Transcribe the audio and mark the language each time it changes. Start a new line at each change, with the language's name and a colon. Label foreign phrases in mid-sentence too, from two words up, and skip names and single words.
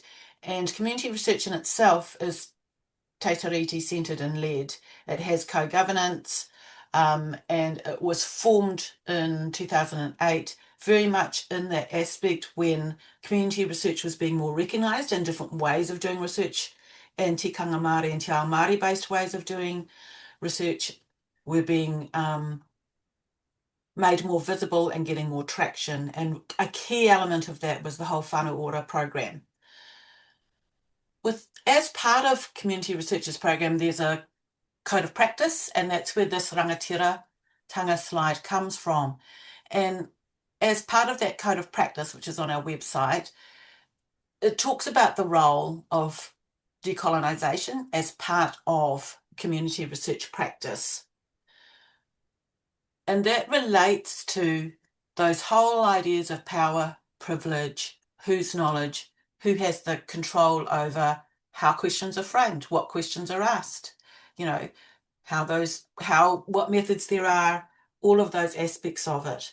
English: And community research in itself is Te Tiriti centred and led. It has co-governance, and it was formed in 2008 very much in that aspect when community research was being more recognised and different ways of doing research and
Māori: tikanga Māori
English: and
Māori: te ao Māori
English: based ways of doing research were being made more visible and getting more traction. And a key element of that was the whole whānau ora program. As part of Community Researchers Program, there's a code of practice, and that's where this rangatira-tanga slide comes from. And as part of that code of practice, which is on our website, it talks about the role of decolonisation as part of community research practice. And that relates to those whole ideas of power, privilege, whose knowledge, who has the control over how questions are framed, what questions are asked, you know, what methods there are, all of those aspects of it.